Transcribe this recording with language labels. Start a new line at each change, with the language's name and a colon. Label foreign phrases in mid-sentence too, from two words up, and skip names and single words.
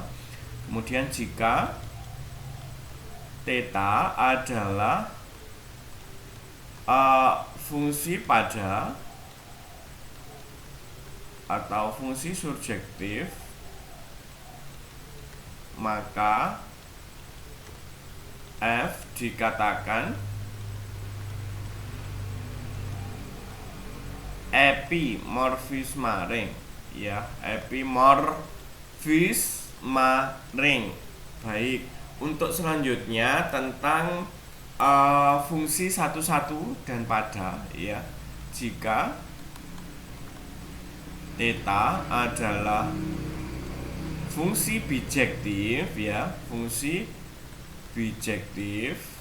Indonesian: Kemudian jika theta adalah fungsi pada atau fungsi surjektif, maka F dikatakan epimorfisme ring ya, epimorfisme ring. Baik, untuk selanjutnya tentang fungsi satu-satu dan pada ya. Jika theta adalah fungsi bijektif ya, fungsi bijektif,